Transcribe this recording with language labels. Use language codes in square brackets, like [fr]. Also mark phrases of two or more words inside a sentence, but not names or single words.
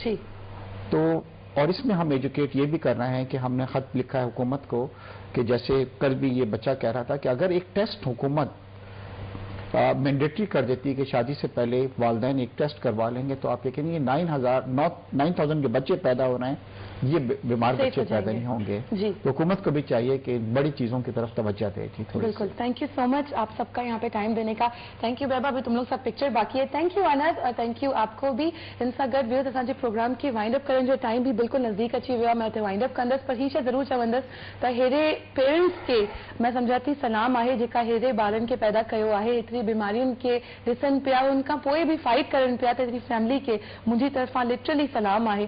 [ur] تو اور اس میں ہم ایجوکیٹ یہ بھی کر رہے ہیں کہ ہم نے خط لکھا ہے حکومت کو کہ جیسے کل بھی یہ بچہ کہہ رہا تھا کہ اگر ایک ٹیسٹ حکومت مینڈیٹری کر دیتی کہ شادی سے پہلے والدین ایک ٹیسٹ کروا لیں گے تو آپ یہ کہیں گے 9,000 کے بچے پیدا ہو رہے ہیں، یہ بیمار بچے پیدا نہیں ہوں گے. تو حکومت کو بھی چاہیے کہ بڑی چیزوں کی طرف توجہ دے. بالکل. [en] thank you so much [ur] آپ سب کا یہاں پہ ٹائم دینے کا. [en] thank you [ur] بیبا. ابھی تم لوگ سب پکچر باقی ہے. [en] thank you [ur] انس اور [en] thank you [ur] آپ کو بھی. ان سا گڈ ویو [sd] असांजे प्रोग्राम खे वाइंड अप करण जो टाइम भी बिल्कुल नज़दीक अची वियो आहे. मैं हुते वाइंड अप कंदसि पर ही शइ ज़रूरु चवंदसि त हेड़े पेरेंट्स खे मैं सम्झा थी सलाम आहे जेका हेड़े ॿारनि खे पैदा कयो आहे, एतिरी बीमारियुनि खे ॾिसनि पिया, उन खां पोइ बि फाइट करनि पिया, त एतिरी फैमिली खे मुंहिंजी तरफ़ां लिटरली सलाम आहे.